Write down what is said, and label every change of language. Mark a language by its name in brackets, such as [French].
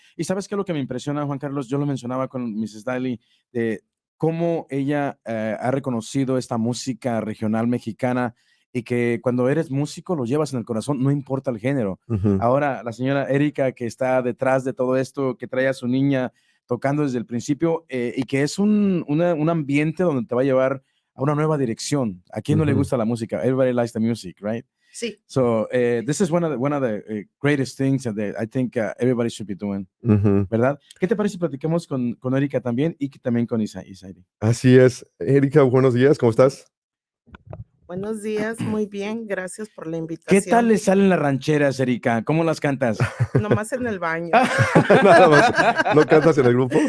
[Spanish] Y sabes qué es lo que me impresiona, Juan Carlos, yo lo mencionaba con Mrs. Daly, de cómo ella ha reconocido esta música regional mexicana y que cuando eres músico lo llevas en el corazón, no importa el género. Ujú. Ahora, la señora Erika, que está detrás de todo esto, que trae a su niña tocando desde el principio y que es un ambiente donde te va a llevar a una nueva dirección. ¿A quién no le Ujú. gusta la música? [English] Everybody likes the music, right? [Spanish] Sí. [English] So this is one of the greatest things that I think everybody should be doing, Ujú. [Spanish] ¿verdad? ¿Qué te parece si platicamos con Erika también y que también con Isairi? Así es. Erika, buenos días, ¿cómo estás? Buenos días, muy bien, gracias por la ¿Qué invitación. tal le salen las rancheras, Erika? ¿Cómo las cantas? Nomás en el baño. Nada más. ¿No cantas en el grupo?